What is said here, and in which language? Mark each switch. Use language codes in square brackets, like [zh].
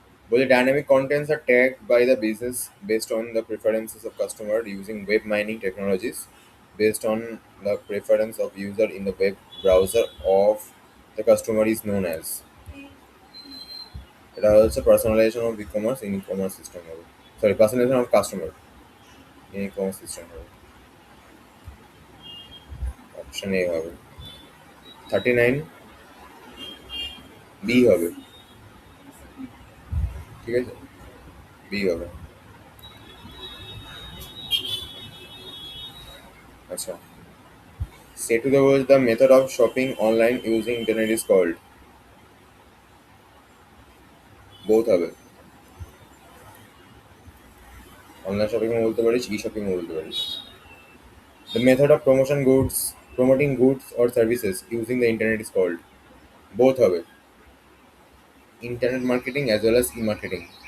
[en] বলে dynamic contents are tagged by the business based on the preferences of customer using web mining technologies based on the preference of user in the web browser of the customer is known as। [bn] এটা হচ্ছে personalisation of e commerce in e commerce system হবে। Sorry, personalisation of customer in e commerce system হবে। Option A হবে। 39 B হবে। ঠিক আছে, B হবে। [en] আচ্ছা, say to the world the method of shopping online using internet is called। [bn] both হবে। Online shopping বলতে পারিস, ই শপিং বলতে পারিস। [en] The method of promoting goods or services using the internet is called। [bn] both হবে। [en] Internet marketing as well as e marketing.